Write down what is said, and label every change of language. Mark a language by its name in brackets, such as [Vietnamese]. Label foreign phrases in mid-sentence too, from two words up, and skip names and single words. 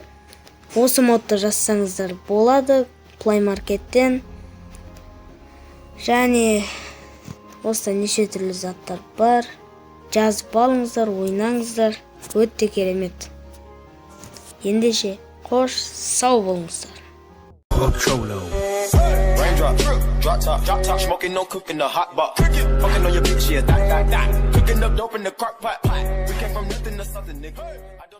[Kazakh] Осы модты жазсаңыздар болады Play Market'тен. Және осыда неше түрлі заттар бар. Жазып алыңыздар, ойнаңыздар. Өте керемет. Ендеше қош сау болыңыздар. [English] Drop top, smoking, no cooking, the hot pot. Fucking on your bitch, yeah, that. Cooking up dope in the crock pot. We came from nothing to something, nigga.